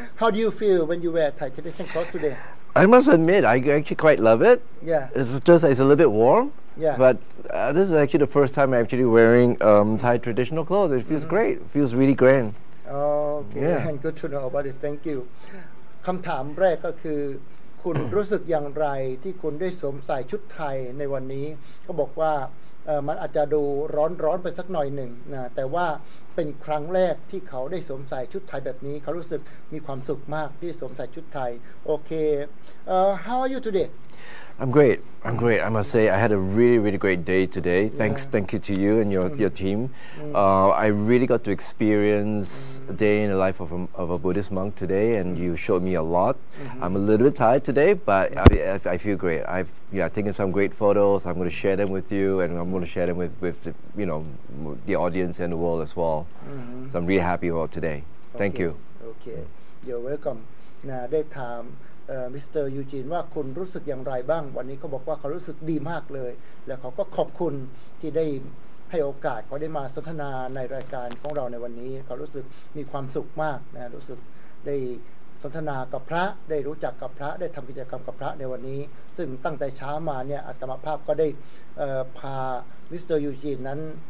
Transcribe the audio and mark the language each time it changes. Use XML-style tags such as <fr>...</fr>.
<en>How do you feel when you wear Thai traditional clothes today I must admit I actually quite love it it's just it's a little bit warm but this is actually the first time I'm actually wearing Thai traditional clothes it feels great it feels really grand Okay and good to know about it thank you</en> <th>คำถามแรกก็คือคุณรู้สึกอย่างไรที่คุณได้สวมใส่ชุดไทยในวันนี้ก็บอกว่ามันอาจจะดูร้อนไปสักหน่อยหนึ่งนะแต่ว่าเป็นครั้งแรกที่เขาได้สวมใส่ชุดไทยแบบนี้เขารู้สึกมีความสุขมากที่สวมใส่ชุดไทยโอเค</th> <en>how are you today I'm great. I'm great. I must say I had a really great day today. Thank you to you and your team. I really got to experience a day in the life of a Buddhist monk today, and you showed me a lot. I'm a little bit tired today, but I feel great. I've taken some great photos. I'm going to share them with you, and I'm going to share them with the, the audience and the world as well. So I'm really happy about today. Thank you. Okay, you're welcome.</en> <th>ได้ถามมิสเตอร์ยูจีนว่าคุณรู้สึกอย่างไรบ้างวันนี้เขาบอกว่าเขารู้สึกดีมากเลยแล้วเขาก็ขอบคุณที่ได้ให้โอกาสเขาได้มาสนทนาในรายการของเราในวันนี้เขารู้สึกมีความสุขมากนะรู้สึกได้สนทนากับพระได้รู้จักกับพระได้ทำกิจกรรมกับพระในวันนี้ซึ่งตั้งแต่เช้ามาเนี่ยอาตมาภาพก็ได้พามิสเตอร์ยูจีนนั้น</th>